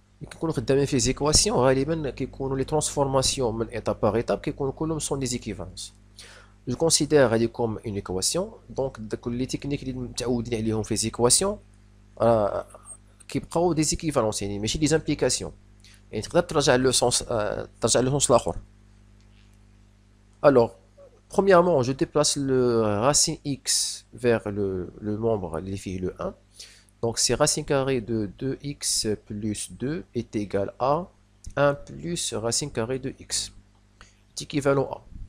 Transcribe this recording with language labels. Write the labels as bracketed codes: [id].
[ar] كيكونوا خدامين في les équations غالبا كيكونوا les transformations من [fr] étape par étape [ar] كيكونوا كلهم [fr] sont des équivalences. Je considère هذه comme une équation. Donc les techniques [ar] اللي متعودين عليهم في [fr] les équations [ar] كيبقاو [fr] des équivalences [ar] يعني ماشي [fr] des implications. [ar] يعني تقدر ترجع le sens الاخر. [fr] Alors premièrement, je déplace le racine x vers le membre [ar] اللي فيه [fr] le 1. Donc c'est racine carrée de 2x plus 2 est égal à 1 plus racine carrée de x. C'est équivalent à.